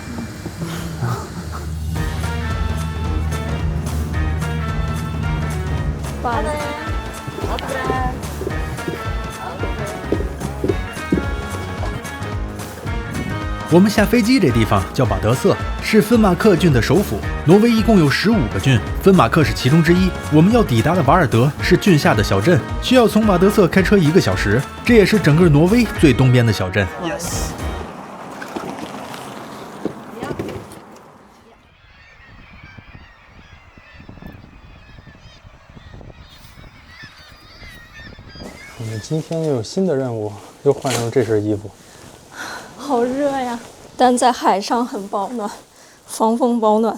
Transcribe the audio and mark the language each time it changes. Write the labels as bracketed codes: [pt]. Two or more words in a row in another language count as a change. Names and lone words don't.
[zh] 我們下飛機這地方叫巴德瑟，是芬馬克郡的首府。挪威一共有15個郡，芬馬克是其中之一。我們要抵達的瓦爾德是郡下的小鎮，需要從巴德瑟開車1個小時，這也是整個挪威最東邊的小鎮。Yes。我們今天又有新的任務，又換上這身衣服。好熱呀，但在海上很保暖，防風保暖。